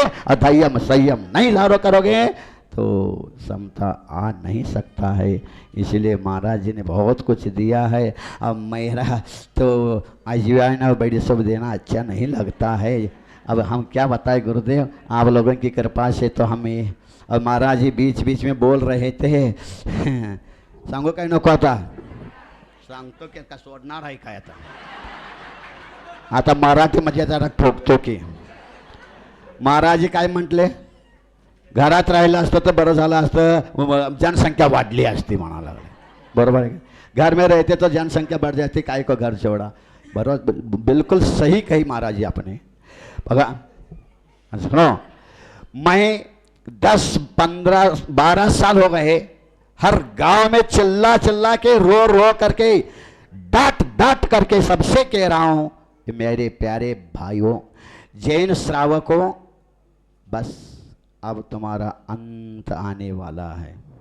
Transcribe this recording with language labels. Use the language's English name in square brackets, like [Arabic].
[Hindi] और संयम नहीं धारण करोगे तो समता आ नहीं सकता है। इसलिए महाराज जी ने बहुत कुछ दिया है। अब मेरा तो अजवाइन और बड़ी सब देना अच्छा नहीं लगता है। अब हम क्या बताएं गुरुदेव, आप लोगों की कृपा से तो हमें। और महाराज जी बीच बीच में बोल रहे थे [Marathi] सांगो काय नको आता सांगतो की का सोडणार आहे काय आता मराठीमध्ये जरा ठोकतो की महाराज जी काय म्हटले, घरात राहिलं असतं तर बरं झालं असतं, जनसंख्या वाढली असती म्हणा लागले। [Hindi] बरोबर है, घर में रहते तो जनसंख्या बढ़ जाती, काय को घर छोड़ा। बरोबर, बिल्कुल सही कही महाराज जी आपने। बघा सुनो, मैं 10, 15, 12 साल हो गए हर गांव में चिल्ला चिल्ला के रो करके डांट डांट करके सबसे कह रहा हूं कि मेरे प्यारे भाइयों, जैन श्रावकों, बस अब तुम्हारा अंत आने वाला है।